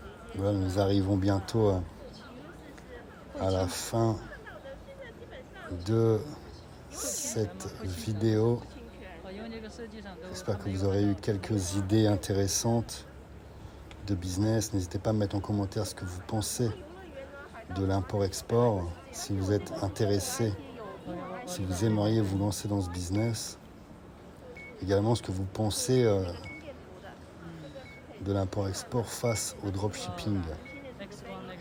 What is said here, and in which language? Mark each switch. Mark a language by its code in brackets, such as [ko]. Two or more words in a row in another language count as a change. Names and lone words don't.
[fr] Voilà, nous arrivons bientôt à la fin de cette vidéo. [zh] 因为这个设计上都 [fr] J'espère que vous aurez eu quelques idées intéressantes de business. N'hésitez pas à mettre en commentaire ce que vous pensez de l'import-export. Si vous êtes intéressé, si vous aimeriez vous lancer dans ce business. Également ce que vous pensez de l'import-export face au dropshipping. [zh] X 光那个